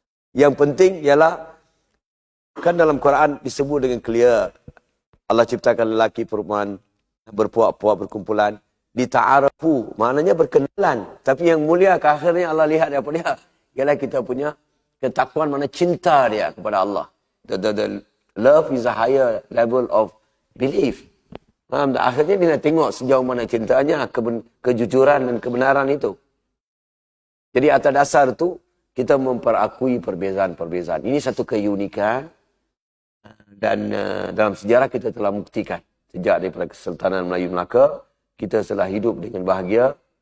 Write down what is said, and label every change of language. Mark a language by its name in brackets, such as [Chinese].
[Malay] Yang penting ialah, kan dalam Quran disebut dengan clear, Allah ciptakan lelaki perempuan, berpuak-puak berkumpulan, dita'arafu, maknanya berkenalan. Tapi yang mulia ke akhirnya Allah lihat daripada dia, ialah kita punya ketakwaan, mana cinta dia kepada Allah. [English] The love is a higher level of belief. [Malay] Akhirnya dia nak tengok sejauh mana cintanya, kejujuran dan kebenaran itu. Jadi atas dasar itu, kita memperakui perbezaan-perbezaan. Ini satu keunikan. Dan dalam sejarah kita telah buktikan. Sejak daripada Kesultanan Melayu Melaka, kita telah hidup dengan bahagia.